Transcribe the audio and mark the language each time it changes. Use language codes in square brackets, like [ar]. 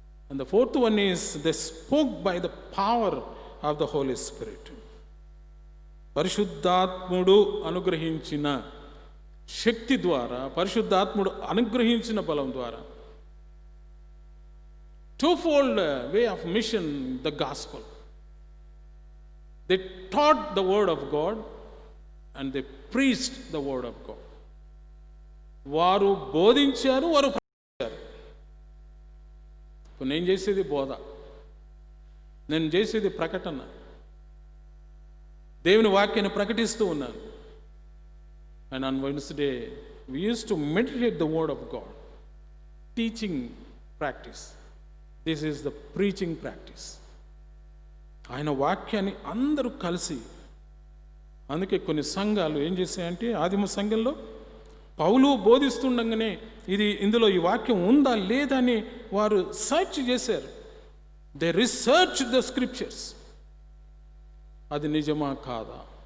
[en] And the fourth one is they spoke by the power of the Holy Spirit. [te] పరిశుద్ధాత్ముడు అనుగ్రహించిన శక్తి ద్వారా, పరిశుద్ధాత్ముడు అనుగ్రహించిన బలం ద్వారా, [en] twofold way of mission, the gospel. They taught the word of God and they preached the word of God. [te] వారు బోధించారు, వారు ప్రకటించారు. ఇప్పుడు నేను చేసేది బోధ, నేను చేసేది ప్రకటన, దేవుని వాక్యాన్ని ప్రకటిస్తూ ఉన్నాను. [en] And on Wednesday, we used to meditate the word of God. Teaching practice. This is the preaching practice. [te] ఆయన వాక్యాన్ని అందరూ కలిసి, అందుకే కొన్ని సంఘాలు ఏం చేశాయంటే, ఆదిమ సంఘంలో పౌలు బోధిస్తుండగానే ఇందులో ఈ వాక్యం ఉందా లేదా అని వారు సర్చ్ చేశారు. [en] They research the scriptures. [te] అది నిజమా కాదా?